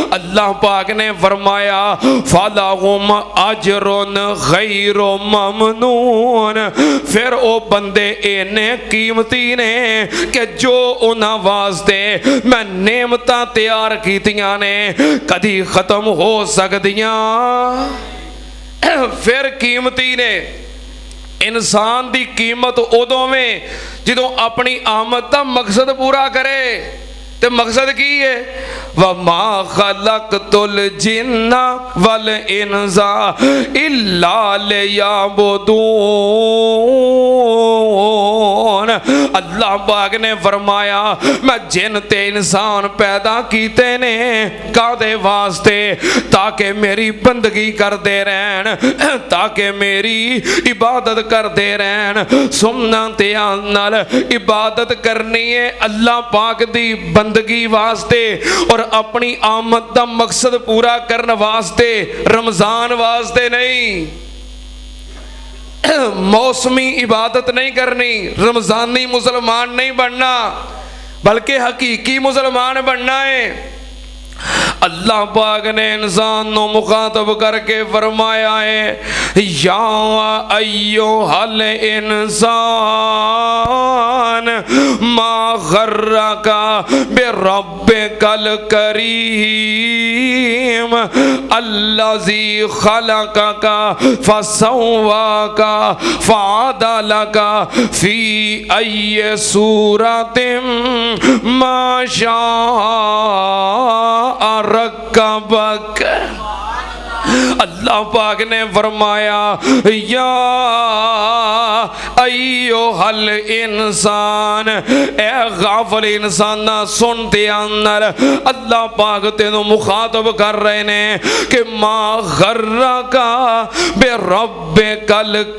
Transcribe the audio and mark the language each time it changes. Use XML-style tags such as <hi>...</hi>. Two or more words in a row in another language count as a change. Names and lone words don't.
<pa>اللہ پاک نے فرمایا</pa> <ar>فلهم أجر غير ممنون,</ar> <pa>پھر او بندے اِنّے قیمتی نے کہ جو اوہناں واسطے میں نعمتاں تیار کیتیاں نے کدی ختم ہو سکدیاں. پھر قیمتی نے انسان دی قیمت اودوں میں جدوں اپنی آمد دا مقصد پورا کرے. تے مقصد کی ہے</pa> <ar>وما خلقت الجن والإنس إلا ليعبدون.</ar> <pa>اللہ پاک نے فرمایا میں جن تے انسان پیدا کیتے نے کاہدے واسطے، تاکہ میری بندگی کرتے رہن، تاکہ میری عبادت کرتے رہن. سُننا دھیان نال، عبادت کرنی ہے اللہ پاک دی بندگی واسطے اور اپنی آمد دا مقصد پورا کرنے واسطے، رمضان واسطے نہیں. موسمی عبادت نہیں کرنی، رمضانی مسلمان نہیں بننا، بلکہ حقیقی مسلمان بننا ہے.</pa> <ur>اللہ پاک نے انسان کو مخاطب کر کے فرمایا ہے</ur> <ar>يا أيها الإنسان ما غرك بربك الكريم الذي خلقك فسواك فعدلك في أي صورة ما شاء ركبك.</ar> <pa>اللہ پاک نے فرمایا</pa> <ar>يا أيها الإنسان,</ar> <pa>اے غافل انساناں سن دھیان نال، اللہ پاک تینوں مخاطب کر رہے نے کہ</pa> <ar>ما غرك بربك</ar>